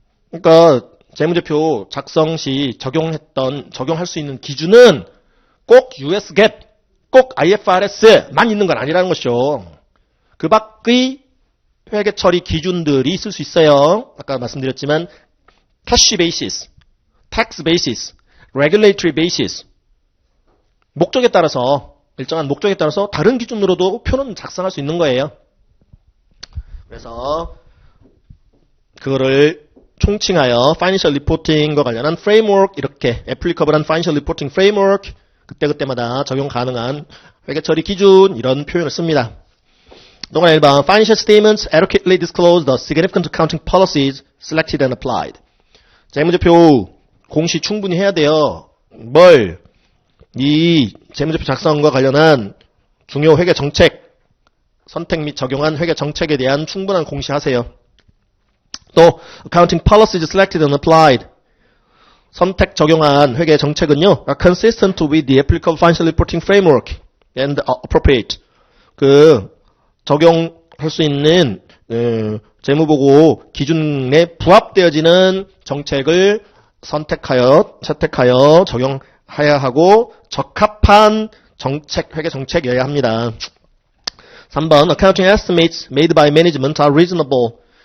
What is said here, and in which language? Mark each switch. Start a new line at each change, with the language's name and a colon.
Korean: 그러니까 재무제표 작성 시 적용할 수 있는 기준은 꼭 US GAAP, 꼭 IFRS만 있는 건 아니라는 것이죠. 그 밖의 회계 처리 기준들이 있을 수 있어요. 아까 말씀드렸지만
English: cash basis, tax basis, regulatory basis.
Korean: 목적에 따라서 일정한 목적에 따라서 다른 기준으로도 표는 작성할 수 있는 거예요. 그래서 그거를 총칭하여 financial reporting과 관련한 framework 이렇게 applicable한 financial reporting framework 그때그때마다 적용 가능한 회계 처리 기준 이런 표현을 씁니다. 동그라미 1번
English: Financial statements adequately disclose the significant accounting policies selected and applied.
Korean: 재무제표 공시 충분히 해야 돼요. 이 재무제표 작성과 관련한 중요 회계 정책 선택 및 적용한 회계 정책에 대한 충분한 공시하세요. 또
English: accounting policies selected and applied.
Korean: 선택 적용한 회계 정책은요,
English: are consistent with the applicable financial reporting framework and appropriate.
Korean: 그 적용할 수 있는 재무보고 기준에 부합되어지는 정책을 채택하여 적용해야 하고 적합한 정책, 회계 정책이어야 합니다.
English: 3번 accounting estimates made by management are reasonable.